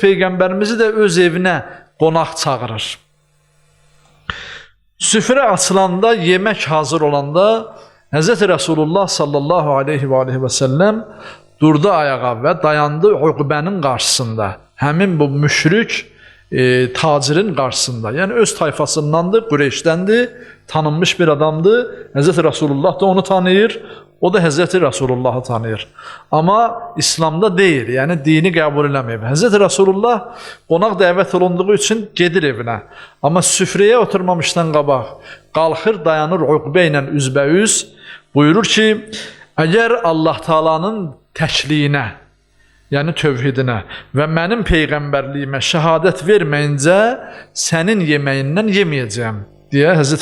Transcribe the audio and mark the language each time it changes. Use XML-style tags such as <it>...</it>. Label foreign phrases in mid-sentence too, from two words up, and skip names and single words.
<az>Peyğəmbərimizi də öz evinə qonaq çağırır. Süfrə açılanda, yemək hazır olanda Hz. Resulullah</az> <ar>صلى الله عليه وسلم</ar> <az>durdu ayağa və dayandı Uqbənin qarşısında. Həmin bu müşrik tacirin qarşısında. Yəni öz tayfasındandır, Qureyşdəndir, tanınmış bir adamdır. Hz. Resulullah da onu tanıyır. O da Hz. Resulullah'ı tanıyır.</az> <tr>Ama İslam'da değil, yani</tr> <az>dini qəbul eləməyib. Hz. Resulullah qonaq dəvət olunduğu üçün gedir evinə. Ama süfrəyə oturmamışdan qabaq qalxır, dayanır Uqbə ilə üzbəüz. Buyurur ki, əgər Allah Taala'nın təkliyinə, yəni tövhidinə və mənim peyğəmbərliyimə şəhadət verməyincə sənin yeməyindən yeməyəcəyəm deyə Hz.</az>